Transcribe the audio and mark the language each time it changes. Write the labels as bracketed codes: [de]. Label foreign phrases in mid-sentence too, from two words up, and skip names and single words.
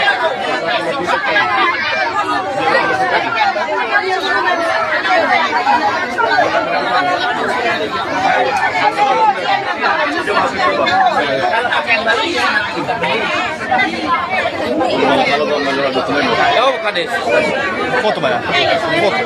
[en] Thank you. [id] Kalau mau menjual dokumen, [tl] Oh, kades. Foto ba yan? Foto.